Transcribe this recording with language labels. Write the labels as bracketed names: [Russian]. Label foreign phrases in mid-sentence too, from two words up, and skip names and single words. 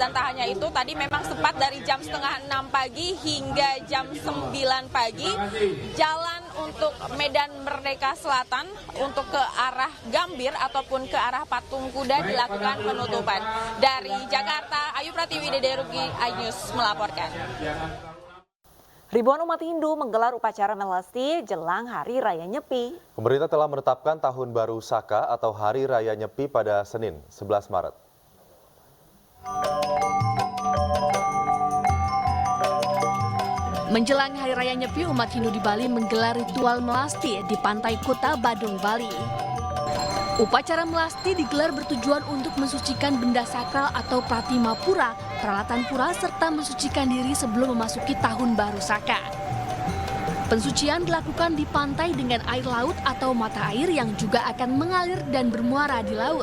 [Indonesian] Dan tak hanya itu, tadi memang sempat dari jam 5:30 pagi hingga jam 9 pagi jalan untuk Medan Merdeka Selatan untuk ke arah Gambir ataupun ke arah Patung Kuda dilakukan penutupan. Dari Jakarta, Ayu Pratiwi, Dede Rudi, iNews melaporkan. Ribuan umat Hindu menggelar upacara melasti jelang Hari Raya Nyepi. Pemerintah telah menetapkan Tahun Baru Saka atau Hari Raya Nyepi pada Senin, 11 Maret. Menjelang Hari Raya Nyepi, umat Hindu di Bali menggelar ritual melasti di Pantai Kuta, Badung, Bali. Upacara melasti digelar bertujuan untuk mensucikan benda sakral atau pratima pura, peralatan pura, serta mensucikan diri sebelum memasuki Tahun Baru Saka. Pensucian dilakukan di pantai dengan air laut atau mata air yang juga akan mengalir dan bermuara di laut.